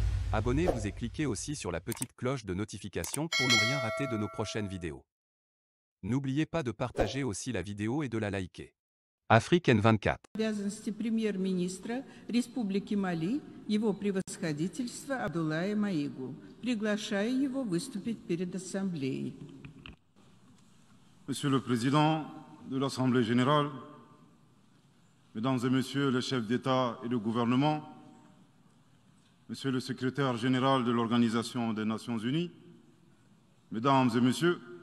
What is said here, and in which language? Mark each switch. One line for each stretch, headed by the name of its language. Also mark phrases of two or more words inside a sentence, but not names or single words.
French: Abonnez-vous et cliquez aussi sur la petite cloche de notification pour ne rien rater de nos prochaines vidéos. N'oubliez pas de partager aussi la vidéo et de la liker. Afrique N24.
Russian: Обязанности премьер-министра Республики Мали, его превосходительство Абдуллая Маигу. Приглашаю его выступить перед Ассамблеей.
French: Monsieur le Président de l'Assemblée générale, Mesdames et Messieurs les chefs d'État et de gouvernement, Monsieur le Secrétaire général de l'Organisation des Nations Unies, Mesdames et Messieurs,